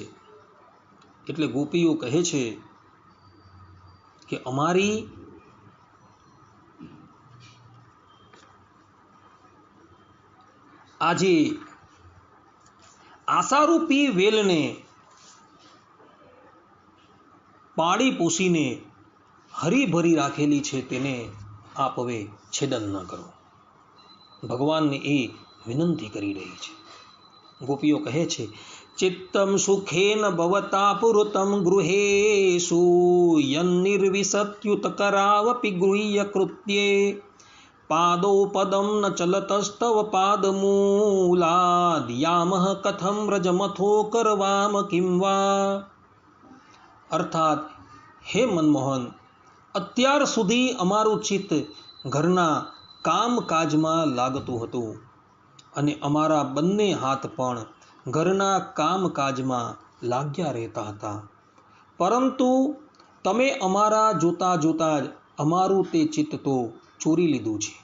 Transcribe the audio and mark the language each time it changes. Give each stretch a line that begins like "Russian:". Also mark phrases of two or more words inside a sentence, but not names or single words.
Gujarati: એટલે ગોપીઓ કહે છે કે અમારી આજે આશારૂપી વેલને પાળી પોષીને હરીભરી રાખેલી છે, તેને આપ હવે છેદન ન કરો. ભગવાનને એ વિનંતી કરી રહી છે. ગોપીઓ કહે છે,
Sanskrit: ચિત્તમ સુખેન ભવતા પુરુતમ ગૃહેષુ યન્નિર્વિશત્યુત કરાવપી ગૃહ્ય કૃત્યે पादौ पदं न चलतस्तव पादमूलाद् यामः कथं व्रजमथो करवाम किं वा.
Gujarati: અર્થાત હે મનમોહન, અત્યાર સુધી અમારું ચિત્ત ઘરના કામકાજમાં લાગતું હતું અને અમારા બંને હાથ પણ ઘરના કામકાજમાં લાગ્યા રહેતા હતા, પરંતુ તમે અમારા જોતા જોતા જ અમારું તે ચિત્ત તો ચોરી લીધું છે.